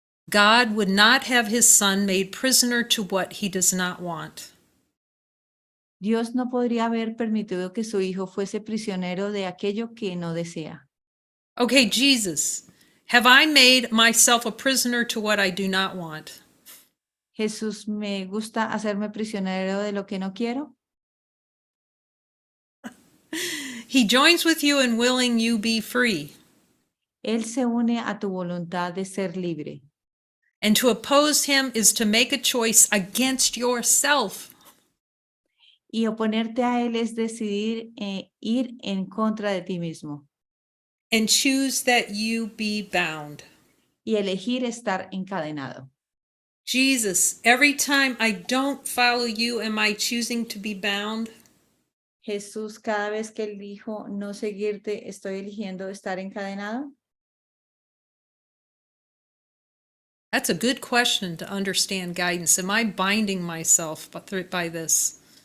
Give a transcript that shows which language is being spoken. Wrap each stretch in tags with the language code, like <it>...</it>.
<en>God would not have his son made prisoner to what he does not want.</en> <es>Dios no podría haber permitido que su hijo fuese prisionero de aquello que no desea.</es> <en>Okay, Jesus, have I made myself a prisoner to what I do not want?</en> <es>Jesús, ¿me gusta hacerme prisionero de lo que no quiero?</es> <en>He joins with you in willing you be free.</en> <es>Él se une a tu voluntad de ser libre.</es> <en>And to oppose him is to make a choice against yourself.</en> <es>Y oponerte a Él es decidir ir en contra de ti mismo</es> <en>And choose that you be bound.</en> <es>y elegir estar encadenado.</es> <en>Jesus, every time I don't follow you, am I choosing to be bound?</en> <es>Jesús, cada vez que elijo no seguirte, ¿estoy eligiendo estar encadenado?</es> <en>That's a good question to understand guidance. Am I binding myself by this?</en>